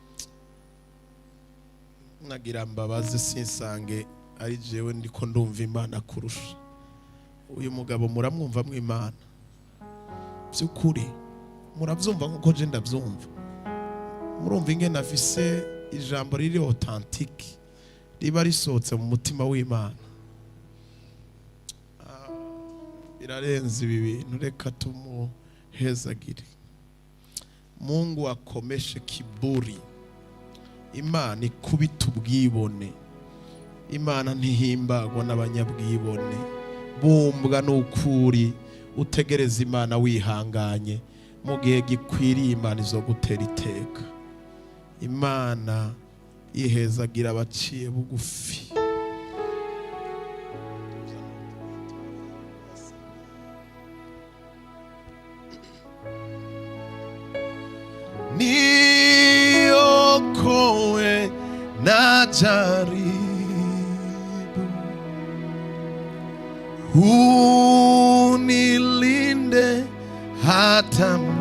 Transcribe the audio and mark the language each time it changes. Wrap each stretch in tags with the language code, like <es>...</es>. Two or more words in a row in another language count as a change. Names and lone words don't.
<rn>nagira mbabaze sinsange ari jewe ndiko ndumva Imana kurusha uyu mugabo muramwumva mu Imana by'ukuri muravyumva nkuko je ndavyumva murumva ingene afise ijambo riri authentique riba risohotse mu mutima w'Imana birarenze ibi bintu reka tumuhezagire Mungu akomeshe kiburi Imana ikubita ubwibone Imana ntihimbagwa n'abanyabwibone bumbwa n'ukuri utegereza Imana wihanganye mu gihe gikwiriye Imana izogutera iteka Imana yihezagira abaciye bugufi</rn> <sw>niokoe na jaribu unilinde hata</sw>